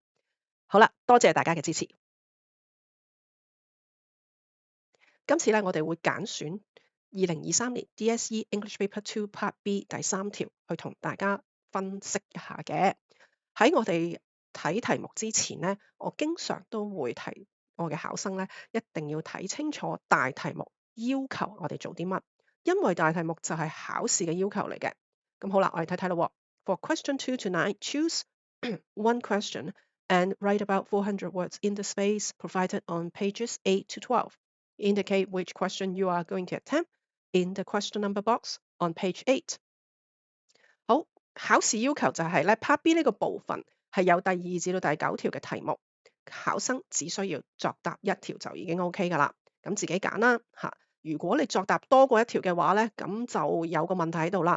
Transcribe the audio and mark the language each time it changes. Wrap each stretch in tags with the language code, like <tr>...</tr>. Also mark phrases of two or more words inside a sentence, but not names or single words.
<yue>好啦，多謝大家嘅支持。今次咧我哋會揀選2023年 DSE English Paper 2 Part B 第3條去同大家分析一下嘅。喺我哋睇題目之前咧，我經常都會提我嘅考生咧，一定要睇清楚大題目要求我哋做啲乜，因為大題目就係考試嘅要求嚟嘅。咁好啦，我哋睇睇咯。</yue> <en>For question 2 to 9, choose one question and write about 400 words in the space provided on pages 8 to 12. Indicate which question you are going to attempt in the question number box on page 8.</en> <yue>好，考試要求就係咧 Part B 呢個部分係有第2至到第9條嘅題目，考生只需要作答1條就已經 OK 噶啦。咁自己揀啦嚇。如果你作答多過1條嘅話咧，咁就有個問題喺度啦。</yue>